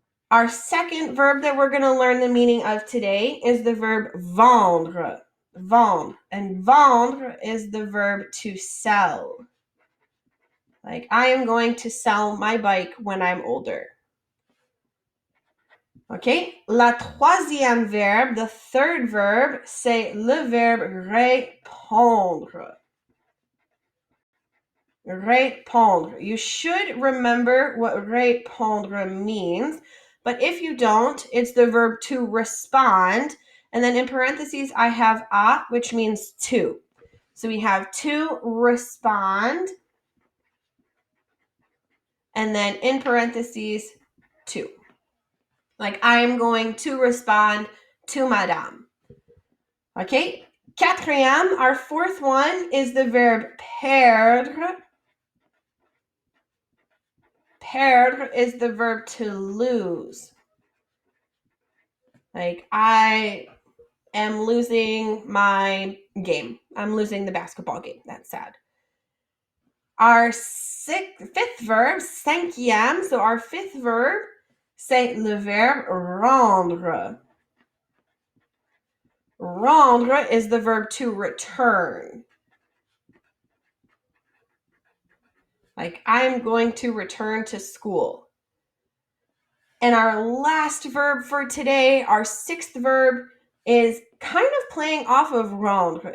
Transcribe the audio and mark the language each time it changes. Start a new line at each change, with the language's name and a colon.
English: Our second verb that we're going to learn the meaning of today is the verb vendre. Vendre. And vendre is the verb to sell. Like, I am going to sell my bike when I'm older.
French: Okay, la troisième verbe,
English: the third verb,
French: c'est le verbe répondre. Répondre.
English: You should remember what répondre means, but if you don't, it's the verb to respond. And then in parentheses, I have a, which means to. So we have to respond, and then in parentheses, to. Like, I am going to respond to madame. Okay, quatrième, our fourth one is the verb perdre. Perdre is the verb to lose. Like, I am losing my game. I'm losing the basketball game. That's sad. Our fifth verb, cinquième, so our fifth verb,
French: c'est le verbe rendre.
English: Rendre is the verb to return. Like, I'm going to return to school. And our last verb for today, our sixth verb, is kind of playing off of rendre.